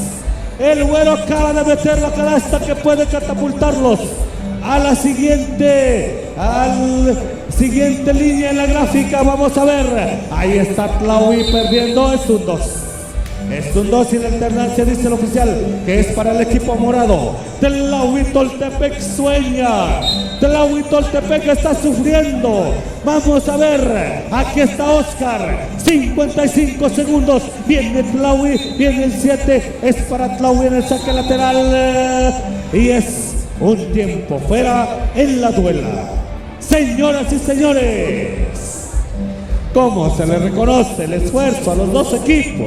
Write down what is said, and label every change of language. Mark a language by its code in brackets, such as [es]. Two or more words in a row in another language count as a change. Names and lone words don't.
[es] El Güero acaba de meter la canasta que puede catapultarlos a la siguiente, al siguiente línea en la gráfica. Vamos a ver. Ahí está Tlaui perdiendo. Es un 2. Es un 2 y la alternancia dice el oficial que es para el equipo morado. Tlaui Toltepec sueña. Tlaui Toltepec está sufriendo. Vamos a ver. Aquí está Oscar. 55 segundos. Viene Tlaui. Viene el 7. Es para Tlaui en el saque lateral. Y es un tiempo fuera en la duela. Señoras y señores, ¿cómo se les reconoce el esfuerzo a los dos equipos?